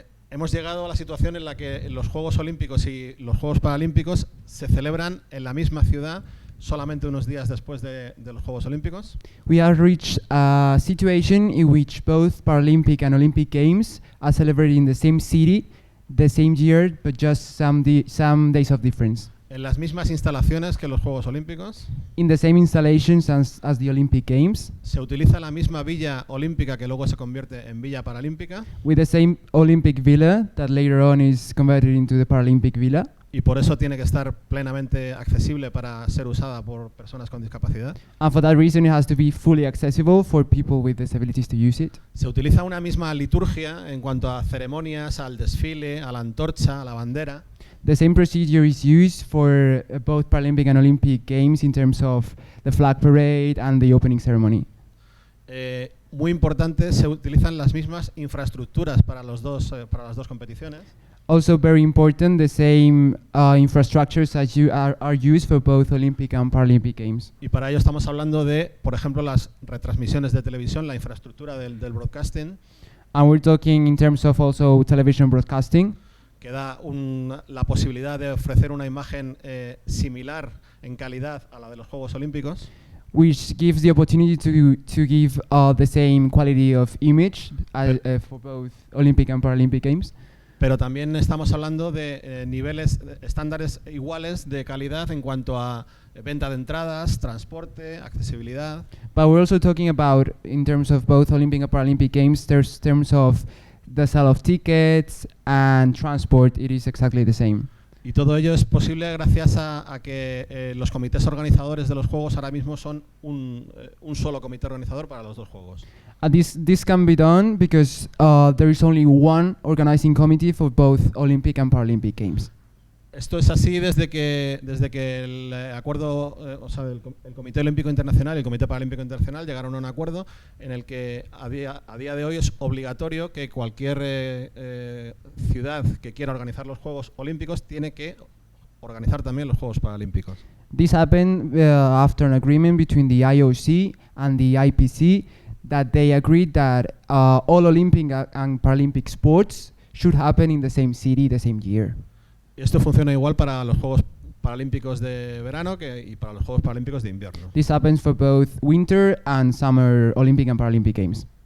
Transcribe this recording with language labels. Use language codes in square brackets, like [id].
[es] Hemos llegado a la situación en la que los Juegos Olímpicos y los Juegos Paralímpicos se celebran en la misma ciudad solamente unos días después de los Juegos Olímpicos. [en] We have reached a situation in which both Paralympic and Olympic Games are celebrated in the same city, the same year, but just some days of difference. [es] En las mismas instalaciones que los Juegos Olímpicos. [en] In the same installations as the Olympic Games. [es] Se utiliza la misma villa olímpica que luego se convierte en villa paralímpica. [en] With the same Olympic villa that later on is converted into the Paralympic villa. [es] Y por eso tiene que estar plenamente accesible para ser usada por personas con discapacidad. [en] And for that reason it has to be fully accessible for people with disabilities to use it. [es] Se utiliza una misma liturgia en cuanto a ceremonias, al desfile, a la antorcha, a la bandera. [en] The same procedure is used for both Paralympic and Olympic Games in terms of the flag parade and the opening ceremony. [es] Muy importante, se utilizan las mismas infraestructuras para las dos competiciones. [en] Also very important, the same infrastructures as are used for both Olympic and Paralympic Games. [es] Y para ello estamos hablando de, por ejemplo, las retransmisiones de televisión, la infraestructura del broadcasting. [en] And we're talking in terms of also television broadcasting, [es] que da la posibilidad de ofrecer una imagen similar en calidad a la de los Juegos Olímpicos. [en] which gives the opportunity to give the same quality of image for both Olympic and Paralympic Games. [es] Pero también estamos hablando de niveles, estándares iguales de calidad en cuanto a venta de entradas, transporte, accesibilidad. [en] But we're also talking about, in terms of both Olympic and Paralympic Games, there's terms of the sale of tickets and transport, it is exactly the same. [es] Y todo ello es posible gracias a que los comités organizadores de los Juegos ahora mismo son un solo comité organizador para los dos Juegos. [en] This can be done because there is only one organizing committee for both Olympic and Paralympic Games. [es] Esto es así desde que el acuerdo, el Comité Olímpico Internacional y el Comité Paralímpico Internacional llegaron a un acuerdo en el que a día de hoy es obligatorio que cualquier ciudad que quiera organizar los Juegos Olímpicos tiene que organizar también los Juegos Paralímpicos. [en] This happened after an agreement between the IOC and the IPC that they agreed that all Olympic and Paralympic sports should happen in the same city the same year. [es] Esto funciona igual para los Juegos Paralímpicos de verano y para los Juegos Paralímpicos de invierno. [en] This happens for both winter and summer Olympic and Paralympic Games.